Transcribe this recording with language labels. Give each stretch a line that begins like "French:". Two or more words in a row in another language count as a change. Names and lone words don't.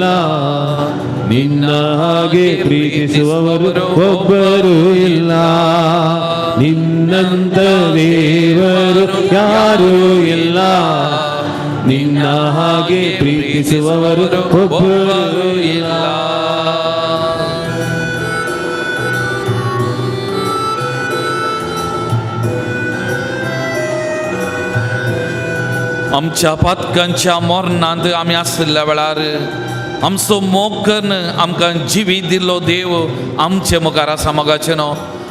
Kannada: ನಿನ್ನ ಹಾಗೆ ಪ್ರೀತಿಸುವವರು ಒಬ್ಬರೂ ಇಲ್ಲ. ನಿನ್ನಂತ ದೇವರು ಯಾರೂ ಇಲ್ಲ. ನಿನ್ನ ಹಾಗೆ ಪ್ರೀತಿಸುವವರು ಒಬ್ಬರೂ ಇಲ್ಲ.
Konkani: आमच्या पातकांच्या मोरणांत आमी आसल्या वेळार आमचो मोग करून आमकां जिवीत दिल्लो देव आमचे मुखार आसा मोगाचे न्हू.